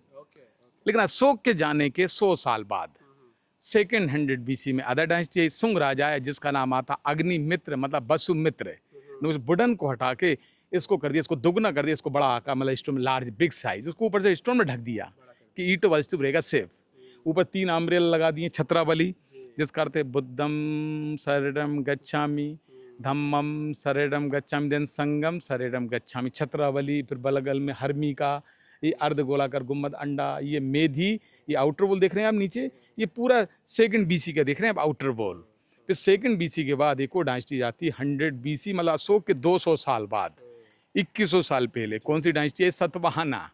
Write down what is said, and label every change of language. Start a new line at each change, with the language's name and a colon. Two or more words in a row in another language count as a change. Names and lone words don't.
Hindi: लेकिन अशोक के जाने के 100 साल बाद 200 BC में
English: other dynasty
Hindi: सुंग राजा है, जिसका नाम आता अग्निमित्र, मतलब वसुमित्र ने उस वुडन को हटा के इसको कर दिया, इसको दुगना कर दिया, इसको बड़ा आकार, मतलब
English: stone large big size,
Hindi: उसको ऊपर से स्टोन में ढक दिया कि ईंटों वाला स्तूप रहेगा सेफ। ऊपर 3 अम्ब्रेला लगा दिए, छत्रावली, जिसका अर्थ है
Pali: बुद्धम शरणम गच्छामि, धम्मम शरणम गच्छामि, देन संगम शरणम गच्छामि, छत्रावली।
Hindi: फिर बलगल में हर्मिका, ये अर्ध गोलाकार गुम्बद अंडा, ये मेधी, ये
English: outer wall
Hindi: देख रहे हैं आप नीचे, ये पूरा 2nd BC का देख रहे हैं आप
English: outer wall.
Hindi: फिर 2nd BC के बाद एक और डायनेस्टी आती है 100 BC, मतलब अशोक के 200 साल बाद, 2100 साल पहले। कौन सी डायनेस्टी है? सतवाहना।